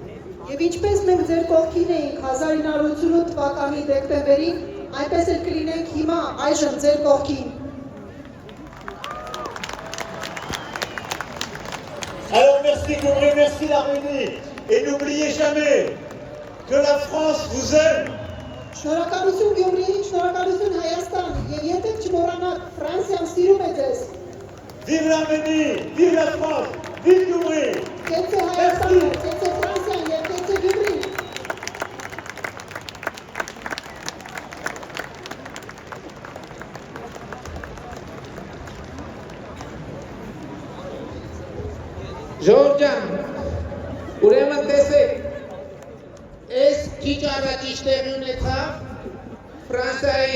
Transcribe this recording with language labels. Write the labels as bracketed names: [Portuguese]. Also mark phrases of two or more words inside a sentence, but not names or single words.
[French] Alors merci Gyumri, merci l'Arménie et n'oubliez jamais que la France vous aime. [Armenian] Շնորհակալություն Գյումրի, շնորհակալություն Հայաստան, եւ երբեք չմոռանաք Ֆրանսիան սիրում է ձեզ։ [French] Vive l'Arménie, vive la France, vive Gyumri. [Armenian] Կեցե Հայաստանը, կեցե Ֆրանսիան եւ կեցե Գյումրին։ Ժորժան, ուրեմն տեսեք, այս քիչ առաջ տեղի ունեցավ Ֆրանսիայի